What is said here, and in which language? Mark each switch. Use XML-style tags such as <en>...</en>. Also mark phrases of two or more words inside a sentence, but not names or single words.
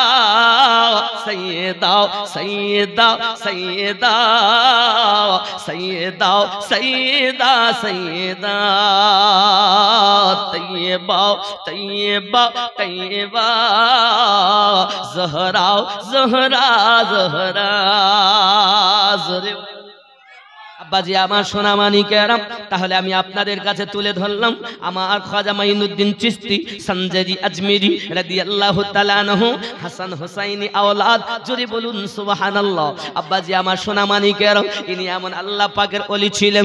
<ur>سیدہ سیدہ سیدہ سیدہ سیدہ سیدہ طیبہ طیبہ طیبہ زہرا زہرا زہرا۔</ur> <bn>আব্বাজি আমার সোনা মানিকেরা, তাহলে আমি আপনাদের কাছে তুলে ধরলাম আমার খাজা মাইনুদ্দিন চিশতি সঞ্জরি আজমিরি</bn> <ar>رضي الله تعالى عنه</ar> <bn>হাসান হুসাইনি আওলাদ, জোরে বলুন সুবহানাল্লাহ। আব্বাজি আমার সোনা মানিকেরা, ইনি এমন আল্লাহ পাকের ওলি ছিলেন।</bn>